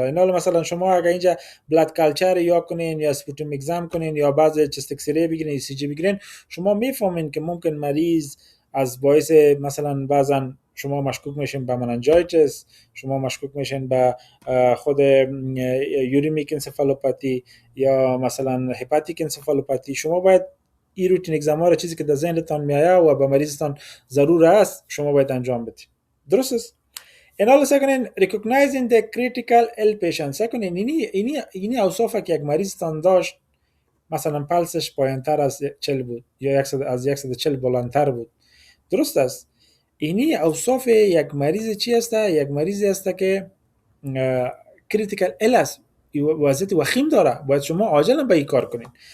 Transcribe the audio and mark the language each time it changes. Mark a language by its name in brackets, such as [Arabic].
[Persian] اینا مثلا شما اگه اینجا بلاد کالچر یا کنین یا سپوتوم اگزم کنین یا بعض چست اکس ری بگیرین، ای سی جی بگیرین، شما میفهمین که ممکن مریض از باعث مثلا بعضا شما مشکوک میشین به مننجایتس، شما مشکوک میشین به خود یوریمیک انسفالوپاتی یا مثلا هپاتیک انسفالوپاتی. شما باید این روتین اگزم ها رو، چیزی که در ذهنتان میآید و به مریضتان ضرور است، شما باید انجام بدید. درست است؟ [English] And also second, recognizing the critical ill patient. [Persian] Second, اینی اوصافه که یک مریض تان داشت، مثلا پلسش پایینتر از 40 بود یا از 140 بلندتر بود. درست است؟ اینی اوصاف یک مریض چی است؟ یک مریضی است که [English] critical ill [Persian] است، وضعیت وخیم داره، باید شما عاجلا به این کار کنین.